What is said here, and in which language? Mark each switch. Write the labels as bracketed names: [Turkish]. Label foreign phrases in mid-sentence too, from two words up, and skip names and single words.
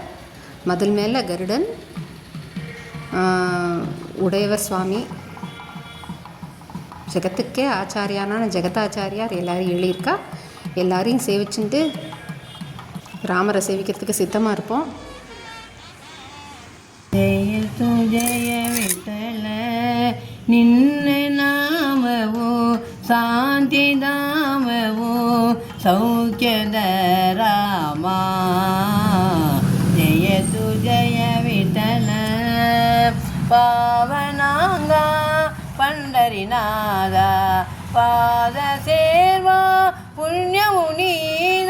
[Tamil] மதில் மேலே கருடன், உடையவர் சுவாமி, ஜெகத்துக்கே ஆச்சாரியானான ஜெகதாச்சாரியார் எல்லாரையும் எழுதியிருக்கா. எல்லாரையும் சேவிச்சுட்டு ராமரை சேவிக்கிறதுக்கு சித்தமாக இருப்போம். [Kannada] ಜಯ ತು ಜಯ ವಿಠಲ ನಿನ್ನ ನಾಮವು ಶಾಂತಿಧಾಮವು ಸೌಖ್ಯದ ರಾಮ. ಜಯ ತು ಜಯ ವಿಠಲ ಪಾವನಾಂಗ ಪಂಡರಿನಾದ ಪಾದ ಸೇವಾ ಪುಣ್ಯವು ನೀದ.